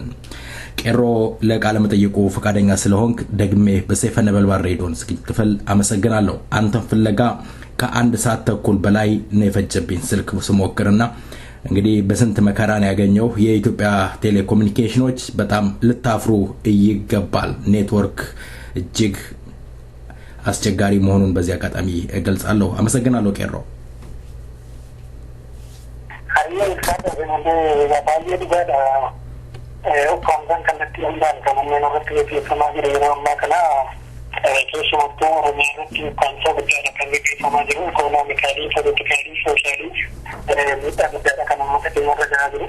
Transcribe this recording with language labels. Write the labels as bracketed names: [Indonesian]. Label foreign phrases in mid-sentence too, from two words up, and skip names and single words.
[Amharic] ቄሮ ለቃለ መጠይቁ ፈቃደኛ ስለሆንክ ደግሜ በሰይፈ ነበልባል ሬዲዮን ዝግጅት ክፍል አመሰግናለሁ። አንተን ፍለጋ ከአንድ ሰዓት ተኩል በላይ ነው የፈጀብኝ ስልክ ስሞክርና እንግዲህ በስንት መከራን ያገኘው የኢትዮጵያ ቴሌኮሙኒኬሽኖች በጣም ልታፍሩ ይገባል። ኔትወርክ እጅግ አስቸጋሪ መሆኑን በዚህ አጋጣሚ እገልጻለሁ። አመሰግናለሁ ቄሮ። [Oromo] keessumattuu oromiyaa irratti kaansoo guddaadha kan gaggeeffamaa jiru. Ikoonoomikaalii, politikaalii, soosaalii miidhaa guddaadha kan uummata keenya irra gahaa jiru.